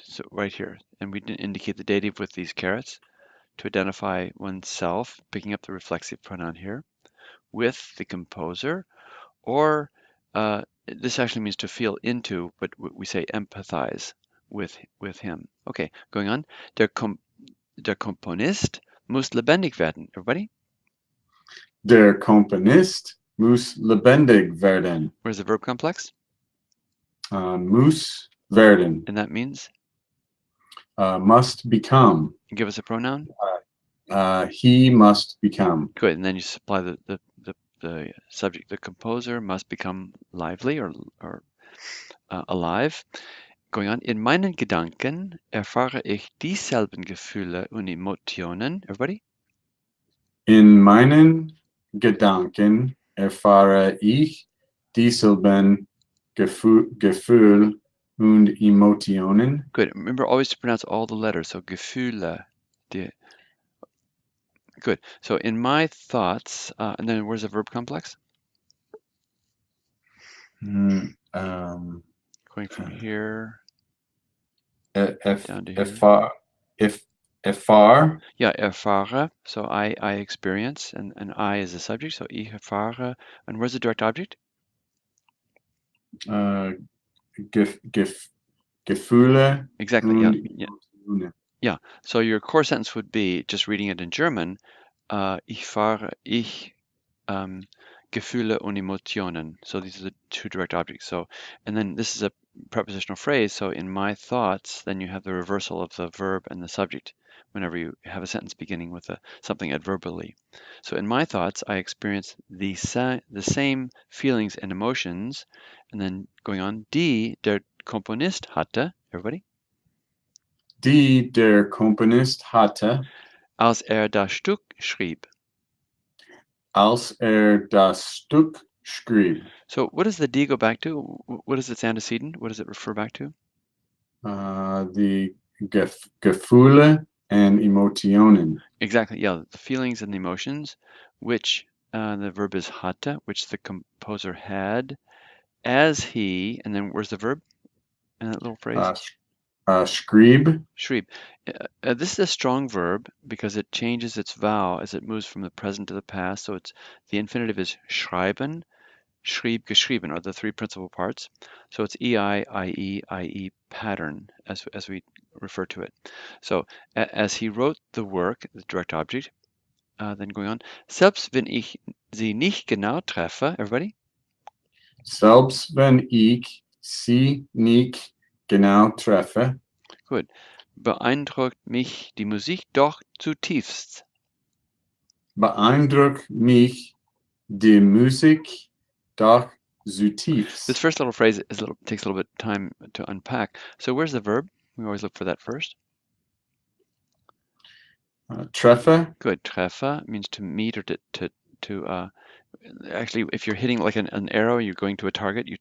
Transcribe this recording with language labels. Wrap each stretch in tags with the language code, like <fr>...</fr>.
<en>So right here, and we indicate the dative with these carets to identify oneself, picking up the reflexive pronoun here, with the composer, or this actually means to feel into, but we say empathize with him. Okay, going on.</en> <de>Der Komponist muss lebendig werden.</de> <en>Everybody?</en> <de>Der Komponist muss lebendig werden.</de> <en>Where's the verb complex?</en> <de>Muss werden.</de> <en>And that means? Must become. Give us a pronoun? He must become. Good, and then you supply the subject. The composer must become lively or alive. Going on.</en> <de>In meinen Gedanken erfahre ich dieselben Gefühle und Emotionen.</de> <en>Everybody?</en> <de>In meinen Gedanken erfahre ich dieselben Gefühl und Emotionen.</de> <en>Good. Remember always to pronounce all the letters. So Gefühle. Good. So in my thoughts, and then where's the verb complex? Going from here down to here.</en> <de>erfahre,</de> <en>Yeah, erfahre. So I experience, and I is the subject. So</en> <de>ich erfahre.</de> <en>And where's the direct object?</en> <de>äh, Gefühle</de> <en>Exactly. Yeah.</en> <de>und</de> <en>Yeah.</en> <de>Emotionen.</de> <en>Yeah. So your core sentence would be just reading it in German.</en> <de>Ich Gefühle und Emotionen.</de> <en>So these are the two direct objects. So, and then this is a prepositional phrase. So in my thoughts, then you have the reversal of the verb and the subject whenever you have a sentence beginning with something adverbially. So in my thoughts, I experience the same feelings and emotions. And then going on,</en> <de>die der Komponist hatte,</de> <en>everybody,</en> <de>Die der Komponist hatte, als das Stück schrieb. als das Stück schrieb.</de> <en>So what does the D go back to? What is its antecedent? What does it refer back to?</en> <de>Die Gefühle</de> <en>and</en> <de>Emotionen.</de> <en>Exactly, yeah, the feelings and the emotions, which the verb is hatte, which the composer had, as he, and then where's the verb in that little phrase?</en> <de>Schrieb, Schrieb.</de> <en>This is a strong verb because it changes its vowel as it moves from the present to the past. So it's the infinitive is schreiben, schrieb, geschrieben are the three principal parts. So it's ei, ie pattern as we refer to it. So as he wrote the work, the direct object, then going on,</en> <de>selbst wenn ich sie nicht genau treffe,</de> <en>everybody?</en> <de>selbst wenn ich sie nicht genau treffe,</de> <en>Good.</en> <de>Beeindruckt mich die Musik doch zutiefst. beeindruckt mich die Musik doch</de> <en>This</en> <de>zutiefst.</de> <en>first little phrase takes a little bit of time to unpack. So where's the verb? We always look for that first.</en> <de>Treffer,</de> <en>Good. Treffer means to meet or actually, if you're hitting like an arrow, you're going to a target.</en>